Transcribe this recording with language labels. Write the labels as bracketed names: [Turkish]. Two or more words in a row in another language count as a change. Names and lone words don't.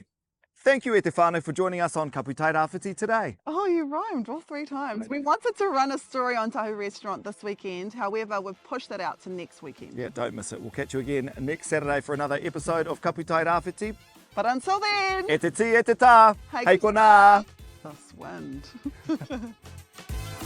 [English] Thank you, [Māori] Te Whānau, [English] for joining us on Kapu Tai Rāwhiti today. Oh, you rhymed all 3 times. We wanted to run a story on Tahu Restaurant this weekend. However, we've pushed that out to next weekend. Yeah, don't miss it. We'll catch you again next Saturday for another episode of Kapu Tai Rāwhiti. But until then... [Māori] E te ti, e te tā. Hei kona. [English] This wind.